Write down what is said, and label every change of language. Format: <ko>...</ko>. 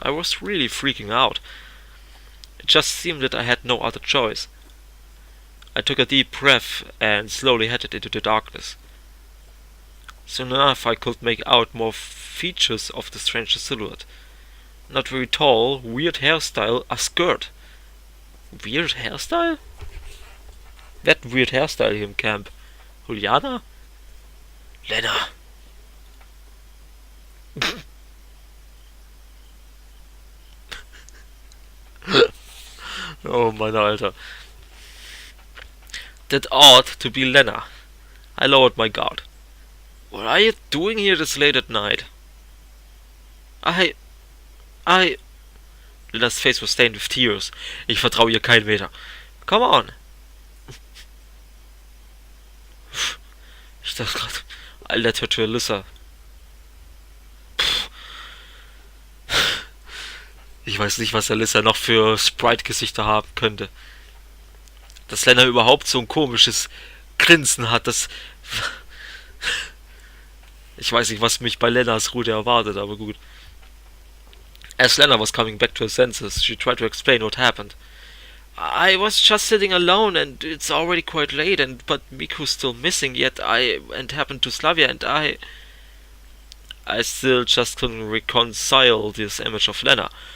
<en>I was really freaking out. It just seemed that I had no other choice. I took a deep breath and slowly headed into the darkness. Soon enough I could make out more features of the stranger's silhouette. Not very tall, weird hairstyle, a skirt. Weird hairstyle?</en> <de>Wer hat</de> <en>weird hairstyle</en> <de>hier im Camp? Juliana? Lena. Oh Mann, Alter.</de> <en>That ought to be Lena. I lowered my guard. What are you doing here this late at night? I... Lenas face was stained with tears.</en> <de>Ich vertraue ihr keinen Meter.</de> <en>Come on.</en> <de>Ich dachte gerade,</de> <en>I led her to Alyssa.</en> <de>Ich weiß nicht, was Alyssa noch für Sprite-Gesichter haben könnte. Dass Lena überhaupt so ein komisches Grinsen hat, das... Ich weiß nicht, was mich bei Lenas Route erwartet, aber gut.</de> <en>As Lena was coming back to her senses, she tried to explain what happened. I was just sitting alone, and it's already quite late, but Miku's still missing, and happened to Slavia, and I still just couldn't reconcile this image of Lena.</en>